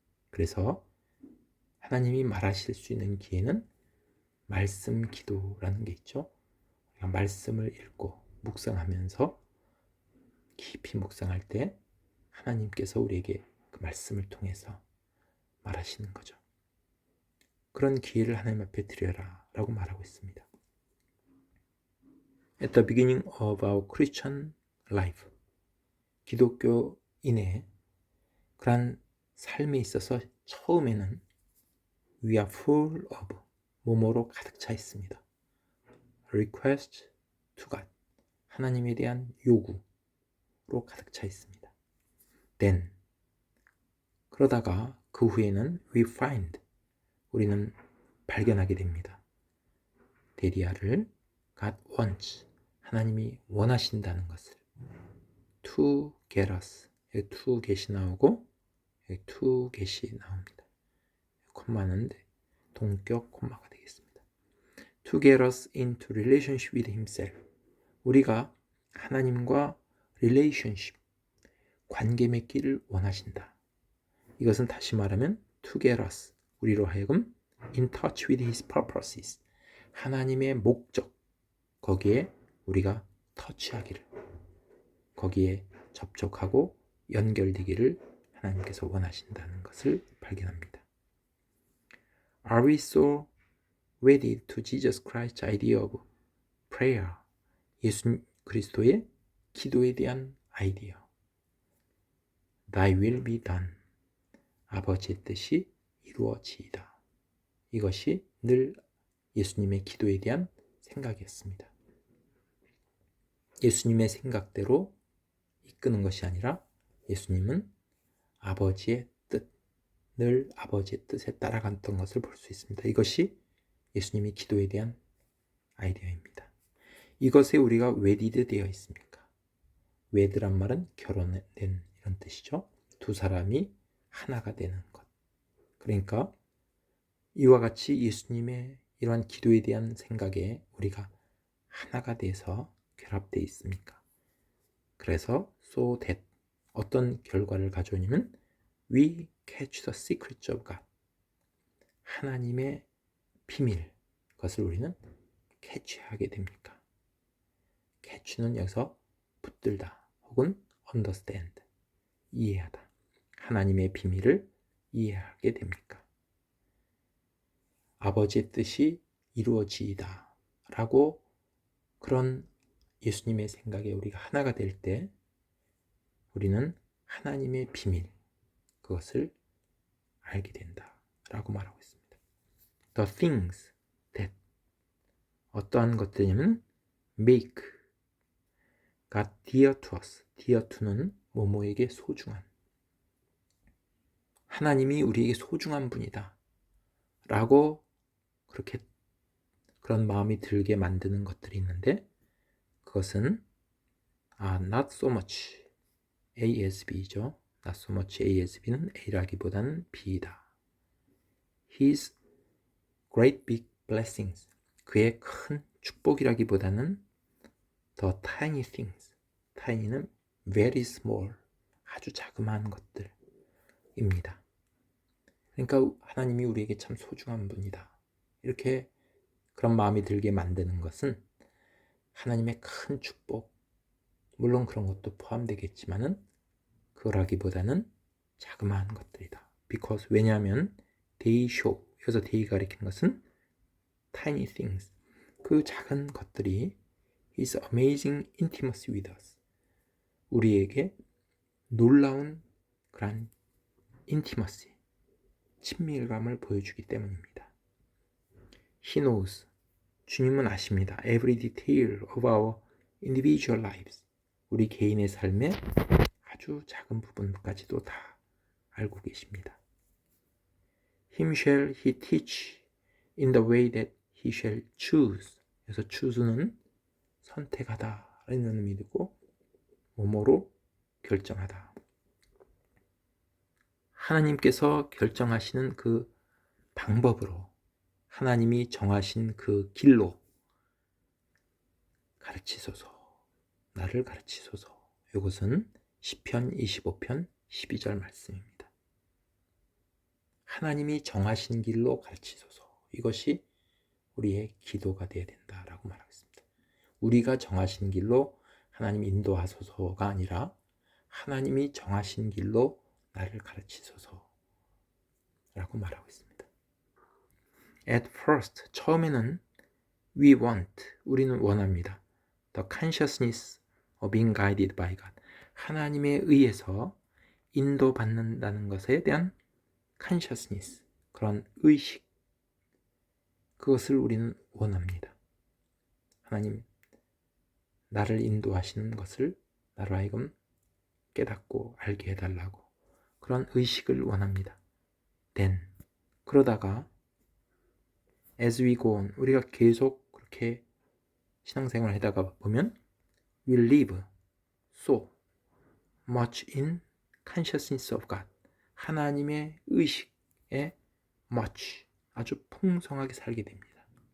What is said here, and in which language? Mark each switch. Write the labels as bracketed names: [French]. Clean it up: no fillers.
[Korean] 그래서 하나님이 말하실 수 있는 기회는 말씀 기도라는 게 있죠. 우리가 말씀을 읽고 묵상하면서 깊이 묵상할 때 하나님께서 우리에게 그 말씀을 통해서 말하시는 거죠. 그런 기회를 하나님 앞에 드려라 라고 말하고 있습니다. [English] At the beginning of our Christian life, [Korean] 기독교인의 그런 삶에 있어서 처음에는 [English] we are full of, [Korean] 뭐뭐로 가득 차 있습니다. [English] request to God, [Korean] 하나님에 대한 요구로 가득 차 있습니다. [English] Then, [Korean] 그러다가 그 후에는 [English] we find, [Korean] 우리는 발견하게 됩니다. 데리아를 [English] God wants, [Korean] 하나님이 원하신다는 것을. [English] to get us, 여기 to get이 [Korean] 나오고 여기 [English] to get이 [Korean] 나옵니다. 콤마는 동격 콤마가 되겠습니다. [English] To get us into relationship with himself, [Korean] 우리가 하나님과 [English] relationship, [Korean] 관계 맺기를 원하신다. 이것은 다시 말하면 [English] to get us, [Korean] 우리로 하여금 [English] in touch with his purposes, [Korean] 하나님의 목적, 거기에 우리가 터치하기를, 거기에 접촉하고 연결되기를 하나님께서 원하신다는 것을 발견합니다. [English] Are we so wedded to Jesus Christ's idea of prayer? [Korean] 예수 그리스도의 기도에 대한 아이디어. [English] Thy will be done. [Korean] 아버지의 뜻이 이루어지이다. 이것이 늘 예수님의 기도에 대한 생각이었습니다. 예수님의 생각대로 이끄는 것이 아니라 예수님은 아버지의 뜻, 늘 아버지의 뜻에 따라갔던 것을 볼 수 있습니다. 이것이 예수님의 기도에 대한 아이디어입니다. 이것에 우리가 웨디드 되어 있습니까? 웨드란 말은 결혼된 이런 뜻이죠. 두 사람이 하나가 되는 것. 그러니까 이와 같이 예수님의 이러한 기도에 대한 생각에 우리가 하나가 돼서 결합되어 있습니까? 그래서 [English] so that [Korean] 어떤 결과를 가져오냐면 [English] we catch the secrets of God. [Korean] 하나님의 비밀, 그것을 우리는 캐치하게 됩니까? catch는 여기서 붙들다 혹은 [English] understand, [Korean] 이해하다. 하나님의 비밀을 이해하게 됩니까? 아버지의 뜻이 이루어지이다 라고 그런 예수님의 생각에 우리가 하나가 될 때 우리는 하나님의 비밀, 그것을 알게 된다 라고 말하고 있습니다. [English] The things that [Korean] 어떠한 것들이냐면 [English] make God dear to us. [Korean] dear to는 뭐뭐에게 소중한, 하나님이 우리에게 소중한 분이다 라고 그렇게 그런 마음이 들게 만드는 것들이 있는데 그것은 [English] not so much ASB [Korean] 죠. [English] not so much ASB는 [Korean] A라기보다는 B이다. [English] His great big blessings, [Korean] 그의 큰 축복이라기보다는 [English] the tiny things, tiny는 very small, [Korean] 아주 자그마한 것들입니다. 그러니까 하나님이 우리에게 참 소중한 분이다. 이렇게 그런 마음이 들게 만드는 것은 하나님의 큰 축복, 물론 그런 것도 포함되겠지만은 그러기보다는 자그마한 것들이다. [English] Because [Korean] 왜냐하면 [English] they show, [Korean] 여기서 they 가리키는 것은 tiny things, 그 작은 것들이 [English] His amazing intimacy with us, [Korean] 우리에게 놀라운 그런 intimacy, 친밀감을 보여주기 때문입니다. [English] He knows, [Korean] 주님은 아십니다. [English] Every detail of our individual lives, [Korean] 우리 개인의 삶의 아주 작은 부분까지도 다 알고 계십니다. [English] Him shall he teach in the way that he shall choose. [Korean] 그래서 choose는 선택하다 라는 의미이고 뭐뭐로 결정하다. 하나님께서 결정하시는 그 방법으로, 하나님이 정하신 그 길로 가르치소서, 나를 가르치소서. 이것은 시편 25편 12절 말씀입니다. 하나님이 정하신 길로 가르치소서. 이것이 우리의 기도가 되어야 된다라고 말하겠습니다. 우리가 정하신 길로 하나님 인도하소서가 아니라 하나님이 정하신 길로 나를 가르치소서 라고 말하고 있습니다. [English] At first, [Korean] 처음에는 [English] we want, [Korean] 우리는 원합니다. [English] The consciousness of being guided by God, [Korean] 하나님에 의해서 인도받는다는 것에 대한 consciousness, 그런 의식, 그것을 우리는 원합니다. 하나님, 나를 인도하시는 것을 나로 하여금 깨닫고 알게 해달라고 그런 의식을 원합니다. [English] Then, [Korean] 그러다가 [English] as we go on, [Korean] 우리가 계속 그렇게 신앙생활을 하다가 보면 [English] we live so much in consciousness of God, [Korean] 하나님의 의식에 [English] much, [Korean] 아주 풍성하게 살게 됩니다.